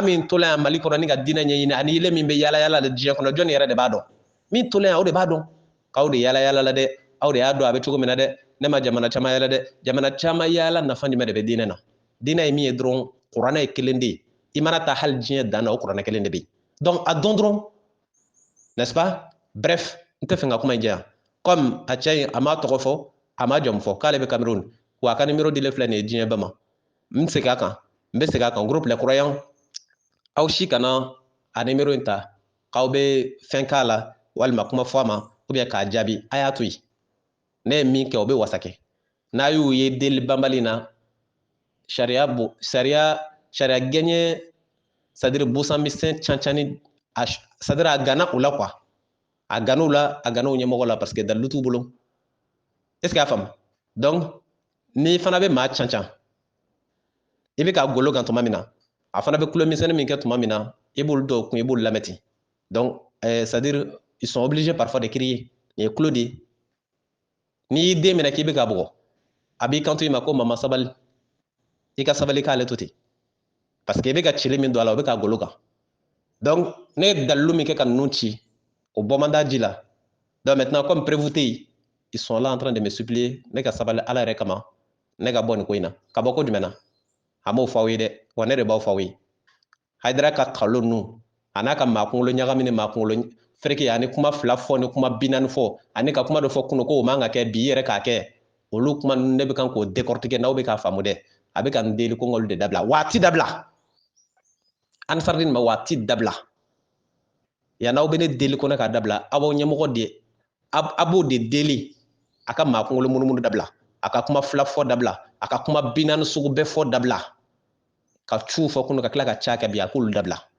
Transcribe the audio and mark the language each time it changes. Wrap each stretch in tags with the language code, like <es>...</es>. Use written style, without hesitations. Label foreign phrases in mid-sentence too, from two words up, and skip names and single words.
<bm>min tola yan Mali kɔnɔ ni ka diinɛ ɲɛɲini ani ile min bɛ yaala yaala de diɲɛ kɔnɔ jɔnni yɛrɛ de b'a dɔn min tola yan o de b'a dɔn k'aw de yaala yaala la dɛ aw de y'a dɔn a bɛ cogo min na dɛ ne ma jamana caman yaala dɛ jamana caman yaala nafa jumɛn de bɛ diinɛ na diinɛ ye min ye dɔrɔn kuranɛ ye kelen de ye i mana taa hali diɲɛ dan na o kuranɛ kelen de bɛ yen donc a dɔn dɔrɔn</bm> <fr>n'est-ce pas</fr> <bm>bref n tɛ fɛ ka kuma in jɛ yan comme a cɛ in a m'a tɔgɔ fɔ a m'a jamu fɔ k'ale bɛ Cameroun wa a ka numéro dilen filɛ nin ye diɲɛ bɛɛ ma n bɛ segin a kan</bm> <fr>groupe les croyants</fr> <bm>aw si kana a numéro in ta k'aw bɛ fɛn k'a la walima kuma fɔ a ma</bm> <fr>ou bien</fr> <bm>k'a jaabi a y'a to yen ne ye min kɛ o bɛ wasa kɛ n'a y'u ye deli banbali na sariya gɛɲɛ</bm> <fr>c'est-à-dire</fr> <bm>busanmisɛn cancani</bm> <fr>c'est-à-dire</fr> <bm>a gana u la quoi a gana u ɲɛmɔgɔ la</bm> <fr>parce que</fr> <bm>dalilu t'u bolo</bm> <fr>est-ce que</fr> <bm>a faamu donc ni fana bɛ maa cancan i bɛ ka golo kan tuma min na a fana bɛ kulo misɛnnin min kɛ tuma min na i b'olu dɔw kun i b'olu lamɛn ten</bm> <fr>donc c'est-à-dire ils sont obligés parfois de crier</fr> <bm>nin ye kulo de ye n'i y'i den minɛ k'i bɛ ka bugɔ a b'i kanto i ma ko mama sabali i ka sabali k'ale to ten</bm> <fr>parce que</fr> <bm>i bɛ ka cili min don a la o bɛ ka golo kan donc ne ye dalilu min kɛ ka ninnu ci o bɔ man d'a ji la donc</bm> <fr>maintenant comme prévu</fr> <bm>tɛ yen</bm> <fr>ils sont là en train de me supplier</fr> <bm>ne ka sabali ala yɛrɛ kama ne ka bɔ nin ko in na ka bɔ ko jumɛn na a m'o fɔ aw ye dɛ wa ne de b'aw fɔ aw ye Haidara ka kalo ninnu a n'a ka maa kunkolo ɲagami ni maa kunkolo fereke ani kuma fila fɔ ni kuma 40 fɔ ani ka kuma dɔ fɔ kunun ko o man ka kɛ bi yɛrɛ k'a kɛ olu kuma ninnu ne bɛ kan k'o décortiquer n'aw bɛ k'a faamu dɛ a bɛ ka n deli ko n k'olu de dabila waati dabila Ansardine ma waati dabila yan'aw bɛ ne deli ko ne k'a dabila aw b'aw ɲɛmɔgɔ de a b'o de deli a ka maa kunkolo munumunu dabila a ka kuma fila fɔ dabila a ka kuma 40 sugu bɛɛ fɔ dabila ka ciw fɔ kunun ka tila ka ca kɛ bi a k'olu dabila</bm>